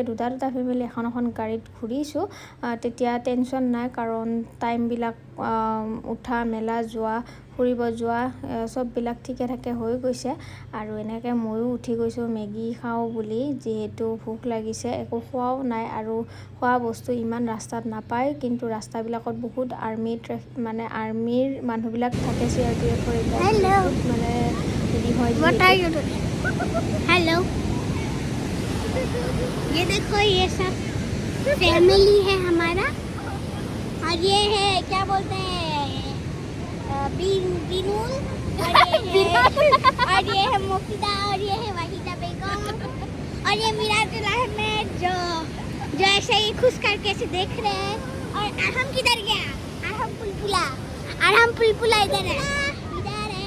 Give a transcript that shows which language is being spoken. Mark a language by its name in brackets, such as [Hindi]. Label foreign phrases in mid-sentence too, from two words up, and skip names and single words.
[Assamese] দুটা ফেমিলি এখন গাড়ীত ঘূৰিছোঁ তেতিয়া টেনশ্যন নাই কাৰণ টাইমবিলাক উঠা মেলা যোৱা ফুৰিব যোৱা চববিলাক ঠিকে ঠাকে হৈ গৈছে আৰু এনেকৈ ময়ো উঠি গৈছোঁ মেগী খাওঁ বুলি যিহেতু ভোক লাগিছে একো খোৱাও নাই আৰু খোৱা বস্তু ইমান ৰাস্তাত নাপায় কিন্তু ৰাস্তাবিলাকত বহুত আৰ্মিৰ মানুহবিলাক থাকে CRPFৰ এইবিলাক মানে হেৰি হয় [Hindi] हेलो ये देखो ये सब फैमिली है हमारा और ये है क्या बोलते हैं बिनूल और ये है मुफीदा और ये है वाहिदा बेगम और ये मिराजुल अहमद जो ऐसे ही खुश करके से देख रहे हैं और अरहम किधर गया अरहम पुलपुला इधर है